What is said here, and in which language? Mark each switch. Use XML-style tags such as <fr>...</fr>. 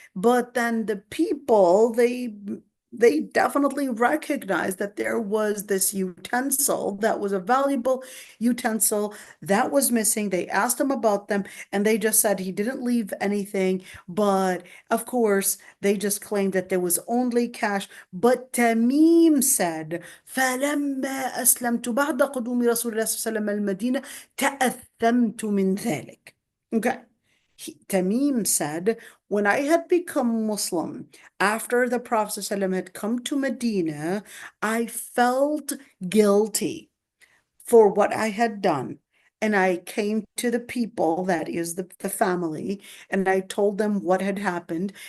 <en>But then the people, they definitely recognized that there was this utensil that was a valuable utensil that was missing. They asked him about them, and they just said he didn't leave anything. But of course, they just claimed that there was only cash. But Tamim said,</en> <ar>فلما أسلمت بعد قدوم رسول الله صلى الله عليه وسلم المدينة تأثمت من ذلك.</ar> <en>Okay. Tamim said, when I had become Muslim, after the Prophet ﷺ had come to Medina, I felt guilty for what I had done. And I came to the people, that is the family, and I told them what had happened.</en>